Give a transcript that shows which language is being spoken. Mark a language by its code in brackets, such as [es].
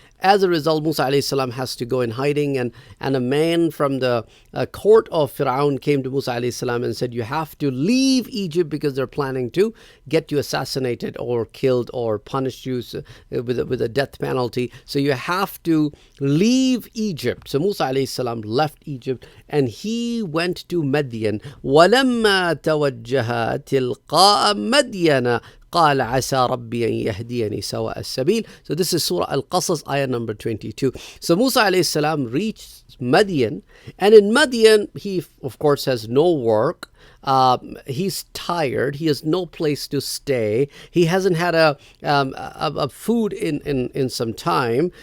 [en] As a result, Musa alayhi salam has to go in hiding, and a man from the court of Fir'aun came to Musa alayhi salam and said, you have to leave Egypt because they're planning to get you assassinated or killed or punish you with a death penalty. So you have to leave Egypt. So Musa alayhi salam left Egypt and he went to Madyan. [ar] وَلَمَّا تَوَجَّهَ تِلْقَاءَ مَدْيَنَ قال عسى ربي أن يهديني سواء السبيل. [en] So this is Surah Al-Qasas, ayah number 22. So Musa alayhi salam reached Madyan, and in Madyan he of course has no work. He's tired. He has no place to stay. He hasn't had a food in some time.